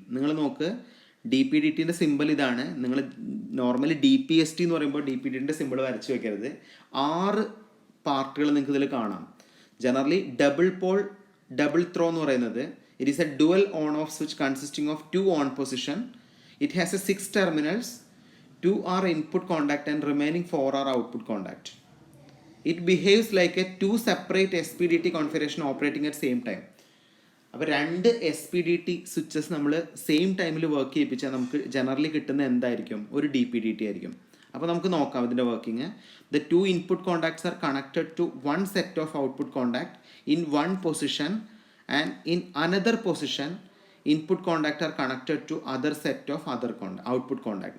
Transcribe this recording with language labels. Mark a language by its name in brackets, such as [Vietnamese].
[Malayalam] നിങ്ങൾ നോക്ക്, DPDTൻ്റെ സിമ്പിൾ ഇതാണ്. നിങ്ങൾ നോർമലി DPST എന്ന് പറയുമ്പോൾ DPDTൻ്റെ സിമ്പിൾ വരച്ച് വെക്കരുത്. 6 പാർട്ടുകൾ നിങ്ങൾക്ക് ഇതിൽ കാണാം. Generally double pole double throw എന്ന് പറയുന്നത്, [English] It is a dual on off switch consisting of 2 on position. It has a 6 terminals, 2 are input contact and remaining 4 are output contact. It behaves like a 2 separate SPDT configuration operating at same time. [Malayalam] അപ്പോൾ 2 SPDT switches നമ്മൾ same ടൈമിൽ work ചെയ്യിപ്പിച്ചാൽ നമുക്ക് generally കിട്ടുന്ന എന്തായിരിക്കും, ഒരു DPDT ആയിരിക്കും. അപ്പോൾ നമുക്ക് നോക്കാം ഇതിൻ്റെ working. [English] The 2 input contacts are connected to 1 set of output contact in 1 position and in another position input contact are connected to other set of other output contact.